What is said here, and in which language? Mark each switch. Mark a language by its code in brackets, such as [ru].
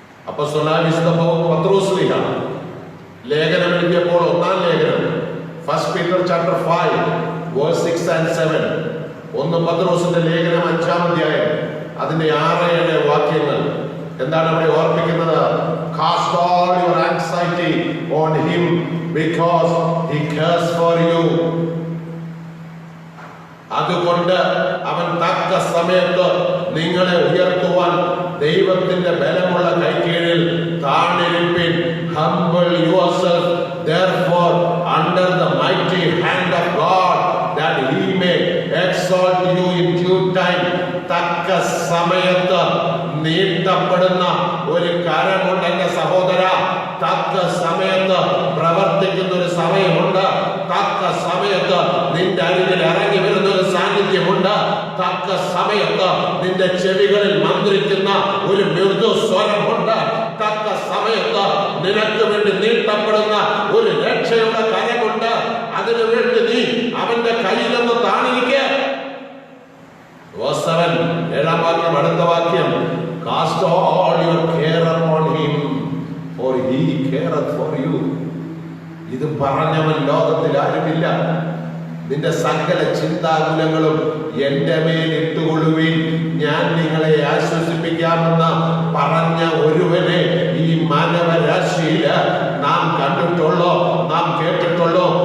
[ml] അപ്പോസ്തലനായ വിശുദ്ധ പത്രോസ് ലേഖനം എഴുതിയപ്പോൾ, 1-ാം ലേഖനം [en] 1 Peter chapter 5 verse 6 and 7, [ml] 1 പത്രോസിന്റെ ലേഖനം 5-ാം അധ്യായം അതിന്റെ 6-7 വാക്യങ്ങൾ എന്താണ് അവിടെ ഓർപ്പിക്കുന്നത്? [en] Cast all your anxiety on him because he cares for you. [ml] അതുകൊണ്ട് അവൻ തക്ക സമയത്ത് നിങ്ങളെ ഉയർത്തുവാൻ ദൈവത്തിന്റെ ബലമുള്ള കൈക്കീഴിൽ താണിരിപ്പിൻ. [en] Humble yourself therefore under the mighty hand of God that he may exalt you in due time. [ml] തക്ക സമയത്ത് നീട്ടപ്പെടുന്ന ഒരു കരമുണ്ട് എന്റെ സഹോദര. തക്ക സമയത്ത് പ്രവർത്തിക്കുന്ന ഒരു സമയമുണ്ട്. തക്ക സമയത്ത് നിന്റെ അരികിൽ ഇറങ്ങി വരുന്ന ഒരു സാന്നിധ്യമുണ്ട്. തക്ക സമയത്ത് നിന്റെ ചെവികളിൽ മന്ത്രിക്കുന്ന ഒരു മൃദു സ്വരമുണ്ട്. തക്ക സമയത്ത് നിനക്ക് വേണ്ടി നീട്ടപ്പെടുന്ന ഒരു രക്ഷയുടെ കരമുണ്ട്. അതിനു വേണ്ടി നീ അവന്റെ കയ്യിൽ നിന്ന് താണിരിക്കുക. 7-ാം വാക്യം, അടുത്ത വാക്യം, [en] Cast all your care upon him for he careth for you. [ml] ഇത് പറഞ്ഞവൻ ലോകത്തിൽ ആരുമില്ല. നിന്റെ സകല ചിന്താകുലങ്ങളും എന്റെ മേൽ ഇട്ടുകൊള്ളുവിൻ, ഞാൻ നിങ്ങളെ ആശ്വസിപ്പിക്കാമെന്ന് പറഞ്ഞ ഒരുവനെ ഈ മാനവരാശിയിൽ നാം കണ്ടിട്ടുള്ളോ, നാം കേട്ടിട്ടുള്ളോ?